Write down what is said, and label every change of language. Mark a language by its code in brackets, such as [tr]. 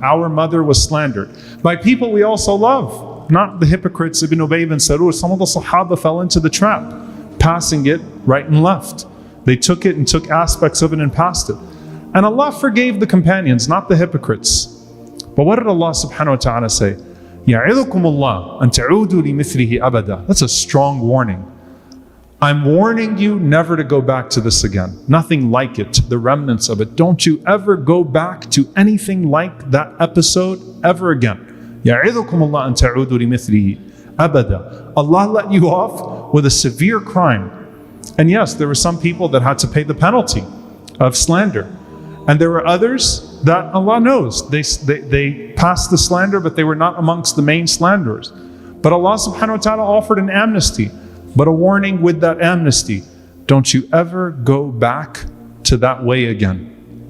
[en] Our mother was slandered by people we also love, not the hypocrites, Ibn Ubay ibn Salul. Some of the Sahaba fell into the trap. passing it right and left. They took it and took aspects of it and passed it. And Allah forgave the companions, not the hypocrites. But what did Allah subhanahu wa ta'ala say? [ar] يَعِظُكُمُ اللَّهُ أَن تَعُودُوا لِمِثْلِهِ أَبَدًا. [en] That's a strong warning. I'm warning you never to go back to this again. Nothing like it, the remnants of it. Don't you ever go back to anything like that episode ever again. [ar] يَعِظُكُمُ اللَّهُ أَن تَعُودُوا لِمِثْلِهِ أَبَدًا. [en] Allah let you off with a severe crime. And yes, there were some people that had to pay the penalty of slander. And there were others that Allah knows. They passed the slander, but they were not amongst the main slanderers. But Allah subhanahu wa ta'ala offered an amnesty. But a warning with that amnesty, don't you ever go back to that way again.